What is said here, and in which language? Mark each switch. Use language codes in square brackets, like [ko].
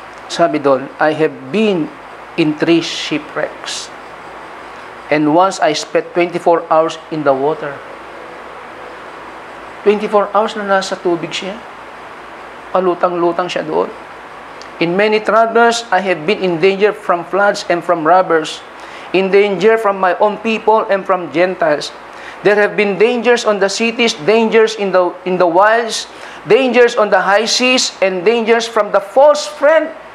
[tl] Sabi doon, [en] I have been in 3 shipwrecks. And once I spent 24 hours in the water. [tl] 24 hours na nasa tubig siya. Palutang-lutang siya doon. [en] In many troubles, I have been in danger from floods and from robbers, in danger from my own people and from Gentiles. There have been dangers on the cities, dangers in the wilds, dangers on the high seas, and dangers from the false friend.